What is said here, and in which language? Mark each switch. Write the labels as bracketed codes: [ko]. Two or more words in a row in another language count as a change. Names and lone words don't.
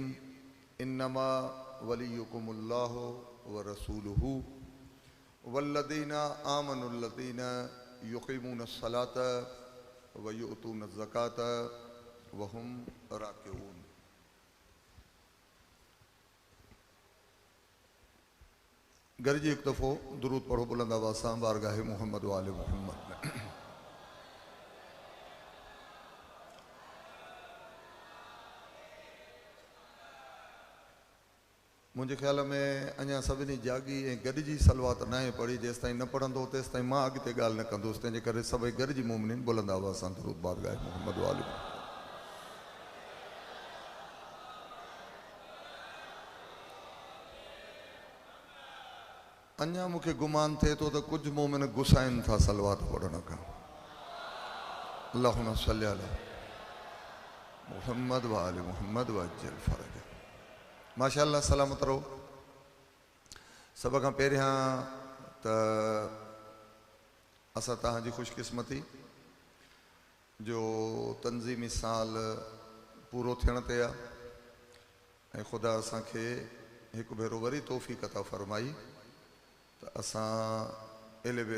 [ar] إنما وليكم الله و رسوله والذين آمنوا الذين يقيمون الصلاة و يؤتون الزكاة و هم راكعون. [sd] गर्जी एक दफ़ो दुरूद पढ़ो बुलंद आवाज़ सां बारगाहे मोहम्मद व आले मोहम्मद। [ur] مجھے خیال میں [sd] अञा सभिनी जागी ऐं गॾिजी सलवात न आहे पढ़ी। जेसि ताईं न पढ़ंदो तेसि ताईं मां अॻिते ॻाल्हि न कंदुसि। तंहिंजे करे सभई गॾिजी मोमिनीन बुलंद आवाज़ सां दुरूद बारगाहे मोहम्मद व आले मोहम्मद। अञा मूंखे गुमान थिए थो त कुझु मोमिन गुसाइनि था सलवात पढ़ण खां। [ar] اللهم صل على محمد و آل محمد و عجل فرج. [sd] माशाअल्लाह सलामत रहो। सब खां पहिरियां त असां तव्हांजी ख़ुशकिस्मती जो तंज़ीमी साल पूरो थियण ते आहे ऐं ख़ुदा असांखे हिकु भेरो वरी तौफ़ीक़ अता फ़रमाई त असां एलिबेत